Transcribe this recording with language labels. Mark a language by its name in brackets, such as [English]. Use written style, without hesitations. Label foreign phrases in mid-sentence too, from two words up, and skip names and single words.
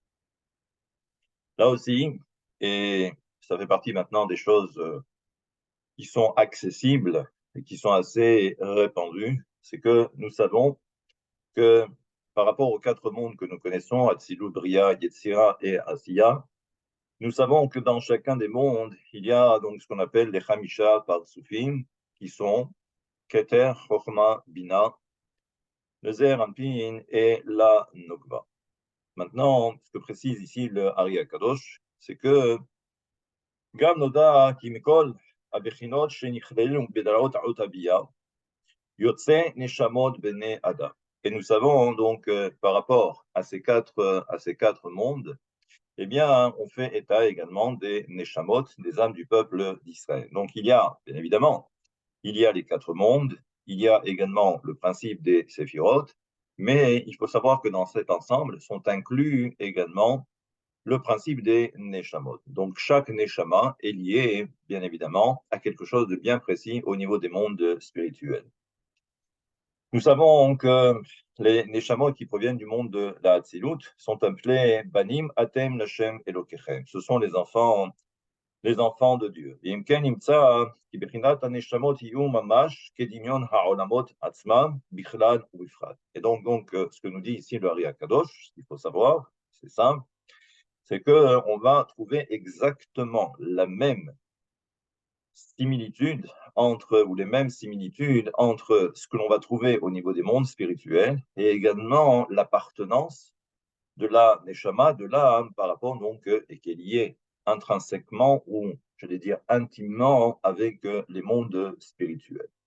[French] Là aussi, et ça fait partie maintenant des choses qui sont accessibles et qui sont assez répandues, c'est que nous savons que par rapport aux quatre mondes que nous connaissons, Atzilut, Bria, Yetzira et Asiya, nous savons que dans chacun des mondes, il y a donc ce qu'on appelle les [Hebrew] חמישה פרצופים, [French] qui sont Keter, Chochma, Bina, le Zer, Anpin et la Nogba. Maintenant, ce que précise ici le Ari Akadosh, c'est que [Hebrew] גם נודע כי מכל הבחינות שנכללים בדרגות האצילות, יוצאות נשמות בני אדם. [French] Et nous savons donc par rapport à ces quatre mondes, eh bien, on fait état également des Neshamot, des âmes du peuple d'Israël. Donc il y a, bien évidemment, il y a les quatre mondes, il y a également le principe des Séphirot, mais il faut savoir que dans cet ensemble sont inclus également le principe des Neshamot. Donc chaque Neshama est lié, bien évidemment, à quelque chose de bien précis au niveau des mondes spirituels. Nous savons que les Neshamot qui proviennent du monde de la Hatzilut sont appelés [Hebrew] בנים אתם לה׳ אלוקיכם. [French] Ce sont les enfants de Dieu. [Hebrew] אם כן נמצא כי בחינת הנשמות היו ממש כדמיון העולמות עצמם בכלל או בפרט. [French] Et donc, ce que nous dit ici le Ari Akadosh, ce qu'il faut savoir, c'est simple, c'est que on va trouver exactement la même similitude ou les mêmes similitudes entre ce que l'on va trouver au niveau des mondes spirituels et également l'appartenance de la neshama, de l'âme, par rapport donc, et qui est liée intrinsèquement ou, je vais dire, intimement avec les mondes spirituels.